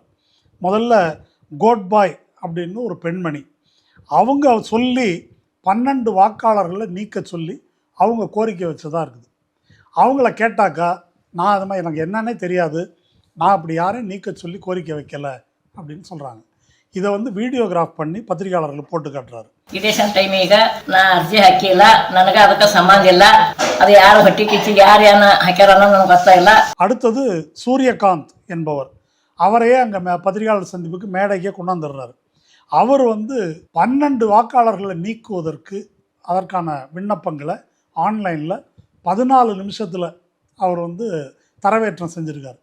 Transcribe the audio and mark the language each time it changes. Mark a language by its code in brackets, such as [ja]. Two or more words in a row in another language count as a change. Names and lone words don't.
[ta] முதல்ல கோட்பாய் அப்படின்னு ஒரு பெண்மணி, அவங்க சொல்லி 12 வாக்காளர்களை நீக்க சொல்லி அவங்க கோரிக்கை வச்சதாக இருக்குது. அவங்கள கேட்டாக்கா, நான் அது மாதிரி எனக்கு என்னன்னே தெரியாது, நான் அப்படி யாரையும் நீக்க சொல்லி கோரிக்கை வைக்கலை அப்படின்னு சொல்கிறாங்க. இதை வந்து வீடியோகிராஃப் பண்ணி பத்திரிகையாளர்கள் போட்டு காட்டுறாரு. [kn] ಇಲೆಕ್ಷನ್ ಟೈಮಿಗ ನಾ ಅರ್ಜಿ ಹಾಕಿಲ್ಲ, ನನಗೆ ಅದಕ್ಕೆ ಸಂಬಂಧ ಇಲ್ಲ, ಅದು ಯಾರು ಹೊಟ್ಟಿ ಕಿಚ್ಚಿಗೆ ಯಾರು ಏನ ಹಾಕ್ಯಾರ ಅನ್ನೋದು ನನಗೆ ಗೊತ್ತಾಗಿಲ್ಲ. [ta] அடுத்தது சூரியகாந்த் என்பவர், அவரையே அங்கே பத்திரிகையாளர் சந்திப்புக்கு மேடைக்கே கொண்டாந்துடுறாரு. அவர் வந்து 12 வாக்காளர்களை நீக்குவதற்கு அதற்கான விண்ணப்பங்களை ஆன்லைனில் 14 நிமிஷத்தில் அவர் வந்து தரவேற்றம் செஞ்சுருக்கார்.